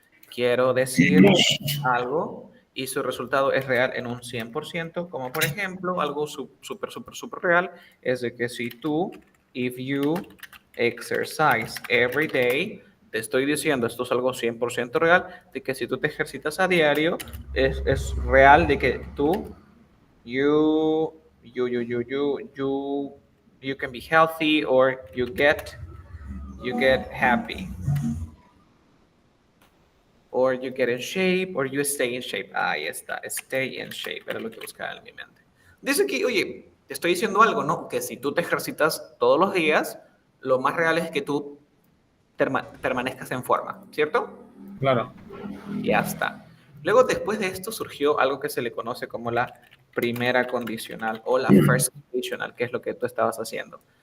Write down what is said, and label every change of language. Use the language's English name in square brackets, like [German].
[Spanish] Quiero decir algo y su resultado es real en un 100%, como por ejemplo, algo súper real, es de que si tú, [English] if you exercise every day, [Spanish] te estoy diciendo, esto es algo 100% real, de que si tú te ejercitas a diario, es real de que tú, [English] you, you can be healthy or you get happy. Or you get in shape, or you stay in shape. [Spanish] Ahí está, [English] stay in shape, [Spanish] era lo que buscaba en mi mente. Dice aquí, oye, te estoy diciendo algo, ¿no? Que si tú te ejercitas todos los días, lo más real es que tú permanezcas en forma, ¿cierto? Claro. Ya está. Luego, después de esto, surgió algo que se le conoce como la primera condicional o la first conditional, que es lo que tú estabas haciendo.